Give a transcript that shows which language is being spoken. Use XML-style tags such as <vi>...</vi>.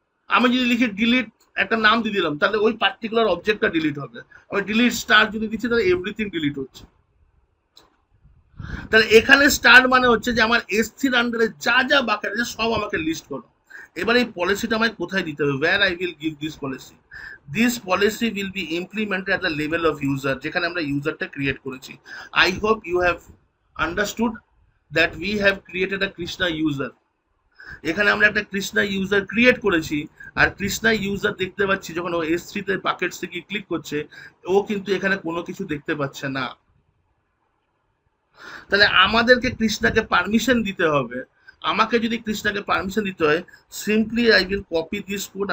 <bn>আমি যদি লিখি ডিলিট, একটা নাম দিয়ে দিলাম, তাহলে ওই পার্টিকুলার অবজেক্টটা ডিলিট হবে। আমি ডিলিট স্টার যদি দিচ্ছি, তাহলে এভরিথিং ডিলিট হচ্ছে। তাহলে এখানে স্টার মানে হচ্ছে যে আমার S3 আন্ডারে যা যা বাকি আছে সব আমাকে লিস্ট করো। এবার এই পলিসিটা আমায় কোথায় দিতে হবে?</bn> <en>where I will give this policy. This policy will be implemented at the level of user,</en> <bn>যেখানে আমরা ইউজারটা ক্রিয়েট করেছি।</bn> <en>I hope you have understood that we have created a Krishna user.</en> <bn>এখানে আমরা একটা কৃষ্ণা ইউজার ক্রিয়েট করেছি, আর Krishna user দেখতে পাচ্ছি যখন ও S3 তে বাকেটস থেকে ক্লিক করছে, ও কিন্তু এখানে কোনো কিছু দেখতে পাচ্ছে না। তাহলে আমাদেরকে কৃষ্ণাকে পারমিশন দিতে হবে। আমাকে যদি কৃষ্ণাকে পারমিশন দিতে হয়, simply</bn> <en>I will copy this code.</en>